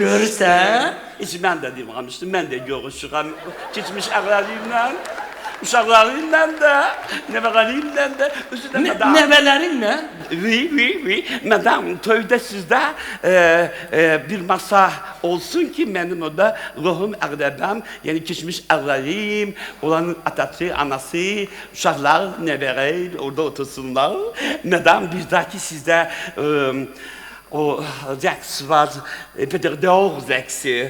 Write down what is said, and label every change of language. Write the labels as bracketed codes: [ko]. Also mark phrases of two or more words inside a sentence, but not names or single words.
[az] Görürsən? Heç mən də deməmişdim. Mən də görüşürəm. Keçmiş əqlərimlə, uşaqlarımla da, nəvələrimlə də, özü də madame. Nəvələrinlə? [fr] Oui. [az] Madame, toyda sizdə bir masa olsun ki, mənim orada ruhum əqləbəm, yəni keçmiş əqlərim, olanın atası, anası, uşaqlar, nəvələr orada otursunlar. Madame, bizdəki sizdə o Rex var, Peter Dor Rex'i.